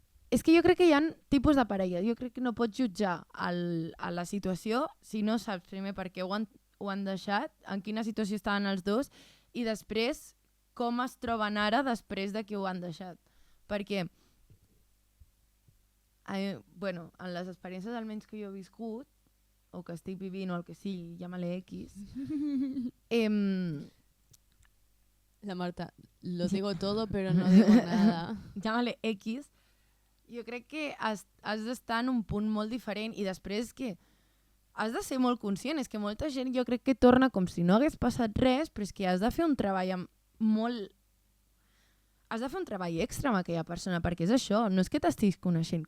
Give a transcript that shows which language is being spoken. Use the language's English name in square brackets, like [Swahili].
[Catalan] És que jo crec que hi ha tipus de parella. Jo crec que no pots jutjar a la situació si no saps primer per què ho han deixat, en quina situació estaven els dos i després com es troben ara després de que ho han deixat. Perquè, bueno, en les experiències almenys que jo he viscut, o que estic vivint o el que sigui, [Spanish] llámale X. La Marta, lo digo todo pero no digo nada. Llámale X. [Catalan] Jo crec que has d'estar en un punt molt diferent i després que has de ser molt conscient. És que molta gent jo crec que torna com si no hagués passat res, però és que has de fer un treball molt... Has de fer un treball extra amb aquella persona, perquè és això, no és que t'estiguis coneixent.